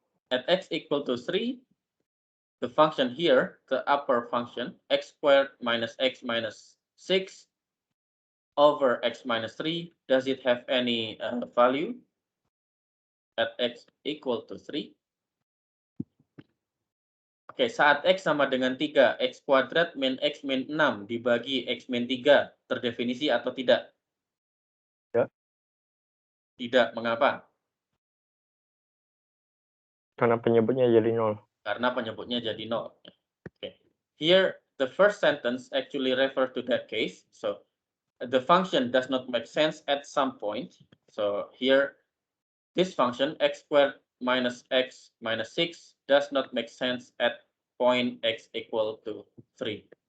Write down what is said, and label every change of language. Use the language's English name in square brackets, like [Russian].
[English] At x equal to 3, the function here, the upper function, x squared minus x minus 6 over x minus 3, does it have any value at x equal to 3? [Indonesian] Oke, saat x sama dengan 3, x kuadrat min x min 6 dibagi x min 3 terdefinisi atau tidak? Tidak. Tidak, mengapa? Karena penyebutnya jadi 0. Karena penyebutnya jadi 0. [English] Okay. Here, the first sentence actually refer to that case. So, the function does not make sense at some point. So, here, this function, x squared minus x minus 6, does not make sense at point x equal to 3.